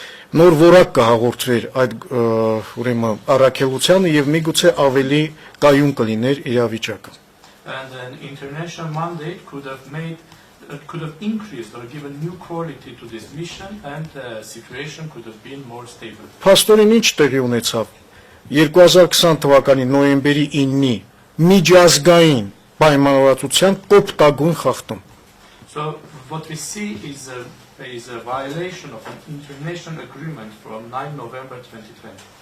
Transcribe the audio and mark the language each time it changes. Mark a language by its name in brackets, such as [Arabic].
[Armenian] նոր որակ կհաղորդվեր այդ ուրեմն առաքելությանը եւ միգուցե ավելի կայուն կլիներ իրավիճակը։ [English] And an international mandate could have increased or given new quality to this mission, and the situation could have been more stable. [Armenian] Փաստորեն ինչ տեղի ունեցավ 2020 թվականի նոյեմբերի 9-ի միջազգային պայմանավորվածության կոպտագույն խախտում։ [English] So what we see is a violation of an international agreement from 9 November 2020.